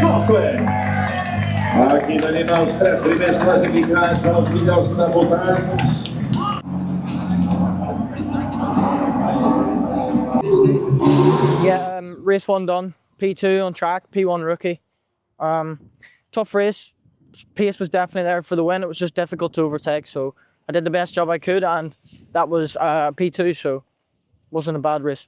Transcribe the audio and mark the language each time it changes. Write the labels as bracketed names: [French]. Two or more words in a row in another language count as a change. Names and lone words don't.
[Catalan] Aquí tenim els 3 primers classificats, els millors debutants. [English] Yeah, race 1 done. P2 on track, P1 rookie. Tough race. Pace was definitely there for the win. It was just difficult to overtake, so I did the best job I could, and that was P2, so wasn't a bad race.